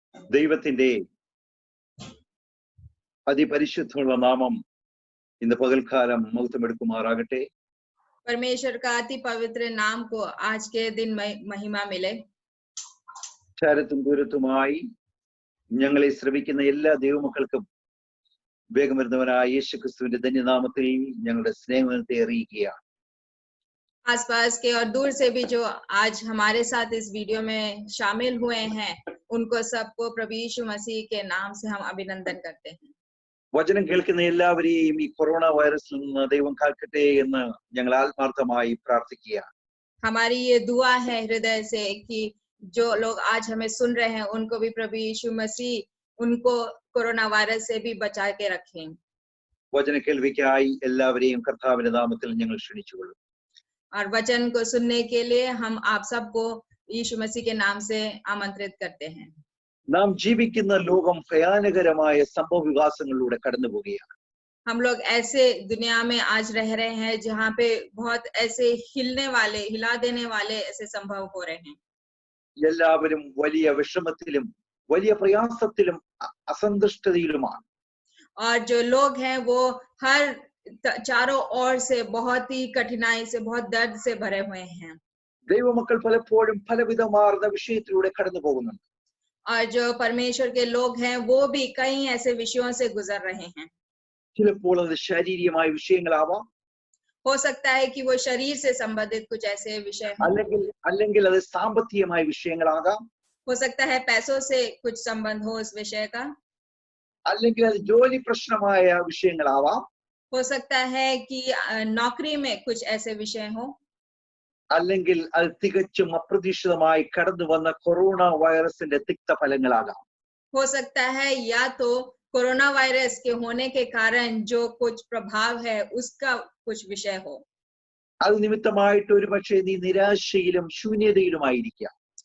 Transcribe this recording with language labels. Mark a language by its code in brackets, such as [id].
[ml] ദൈവത്തിന്റെ അതിപരിശുദ്ധമുള്ള നാമം ഇന്ന് പകൽക്കാലം മഹത്വമെടുക്കുമാറാകട്ടെ. [hi] परमेश्वर का अति पवित्र नाम को आज के दिन महिमा मिले. [ml] ചാരത്തും ദൂരത്തുമായി ഞങ്ങളെ ശ്രവിക്കുന്ന എല്ലാ ദൈവമക്കൾക്കും വേഗം വരുന്നവനായ യേശുക്രിസ്തുവിന്റെ ധന്യനാമത്തിൽ ഞങ്ങളുടെ സ്നേഹത്തെ അറിയിക്കുകയാണ്. [hi] आसपास के और दूर से भी जो आज हमारे साथ इस वीडियो में शामिल हुए हैं, उनको सबको प्रभु यीशु मसीह के नाम से हम अभिनंदन करते हैं. [ml] വചനം കേൾക്കുന്ന എല്ലാവരെയും ഈ കൊറോണ വൈറസിൽ നിന്ന് ദൈവം കാക്കട്ടെ എന്ന് ഞങ്ങൾ ആത്മാർത്ഥമായി പ്രാർത്ഥിക്കുകയാണ്. [hi] हमारी ये दुआ है हृदय से कि जो लोग आज हमें सुन रहे हैं, उनको भी प्रभु यीशु मसीह उनको कोरोना वायरस से भी बचा के रखें. [ml] വചന കേൾവിക്കായി എല്ലാവരെയും കർത്താവിന്റെ നാമത്തിൽ ഞങ്ങൾ ക്ഷണിച്ചുകൊള്ളും. [hi] और वचन को सुनने के लिए हम आप सबको यीशु मसीह के नाम से आमंत्रित करते हैं. [ml] നാം ജീവിക്കുന്ന ലോകം ഭയാനകരമായ സംഭവ വികാസങ്ങളിലൂടെ കടന്നു പോവുകയാണ്. [hi] हम लोग ऐसे दुनिया में आज रह रहे हैं जहाँ पे बहुत ऐसे हिला देने वाले ऐसे संभव हो रहे हैं. [ml] എല്ലാവരും വലിയ വിഷമത്തിലും വലിയ പ്രയാസത്തിലും അസന്തുഷ്ടതയിലുമാണ്. [hi] और जो लोग हैं वो हर चारों ओर से बहुत ही कठिनाई से, बहुत दर्द से भरे हुए हैं. [ml] ദൈവമക്കൾ പലപ്പോഴും പലവിധമാർന്ന വിഷയത്തിലൂടെ കടന്നു പോകുന്നുണ്ട്. [hi] और जो परमेश्वर के लोग हैं वो भी कई ऐसे विषयों से गुजर रहे हैं. [ml] ചിലപ്പോൾ അത് ശാരീരികമായ വിഷയങ്ങളാവാം, [hi] हो सकता है कि वो शरीर से संबंधित कुछ ऐसे विषय हों. [ml] അല്ലെങ്കിൽ അത് സാമ്പത്തികമായ വിഷയങ്ങളാകാം, [hi] हो सकता है पैसों से कुछ संबंध हो इस विषय का. [ml] അല്ലെങ്കിൽ അത് ജോലി പ്രശ്നമായ വിഷയങ്ങളാവാം, [hi] हो सकता है कि नौकरी में कुछ ऐसे विषय हो. [ml] അല്ലെങ്കിൽ അത് തികച്ചും അപ്രതീക്ഷിതമായി കടന്നു വന്ന കൊറോണ വൈറസിന്റെ തിക്തഫലങ്ങളാകാം. [hi] हो सकता है या तो कोरोना वायरस के होने के कारण जो कुछ प्रभाव है उसका कुछ विषय हो. [ml] അത് നിമിത്തമായിട്ട് ഒരു പക്ഷേ നീ നിരാശയിലും ശൂന്യതയിലുമായിരിക്കാം.